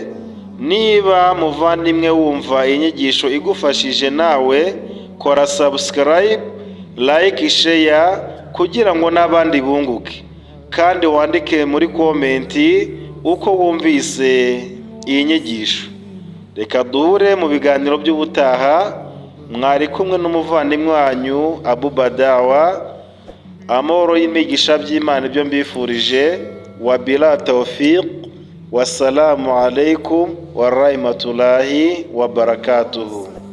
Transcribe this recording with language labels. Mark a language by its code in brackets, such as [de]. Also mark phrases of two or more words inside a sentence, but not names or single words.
[rw] Niba muvandimwe wumva inyigisho igufashije, nawe kora [en] subscribe, like, share [rw] kugira ngo n'abandi bunguke, kandi wandike muri komenti uko wumvise iyi nyigisho. Reka duhure mu biganiro by'ubutaha. Mwari kumwe n'umuvandimwe wanyu Abu Badawa. Amahoro y'imigisha by'Imana ibyo mbifurije. [ar] وبالله التوفيق. والسلام عليكم ورحمة الله وبركاته.